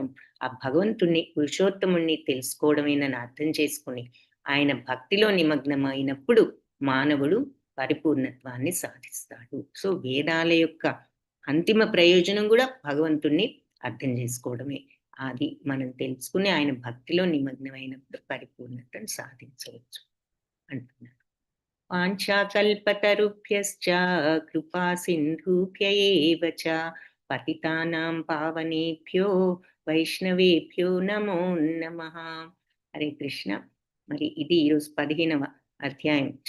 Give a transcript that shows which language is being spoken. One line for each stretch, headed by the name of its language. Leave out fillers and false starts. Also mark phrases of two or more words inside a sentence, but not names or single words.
Telugu: ఆ భగవంతుణ్ణి, పురుషోత్తముణ్ణి తెలుసుకోవడమేనని అర్థం చేసుకుని ఆయన భక్తిలో నిమగ్నమైనప్పుడు మానవుడు పరిపూర్ణత్వాన్ని సాధిస్తాడు. సో వేదాల యొక్క అంతిమ ప్రయోజనం కూడా భగవంతుణ్ణి అర్థం చేసుకోవడమే. అది మనం తెలుసుకుని ఆయన భక్తిలో నిమగ్నమైనప్పుడు పరిపూర్ణతను సాధించవచ్చు అంటున్నారు.
Sanskrit: వాంఛాకల్పతరుభ్యశ్చ కృపా సింధుభ్య ఏవ చ పతితానాం పావనేభ్యో వైష్ణవేభ్యో నమో నమః.
Telugu: హరే కృష్ణ. మరి ఇది ఈరోజు 15వ అధ్యాయం.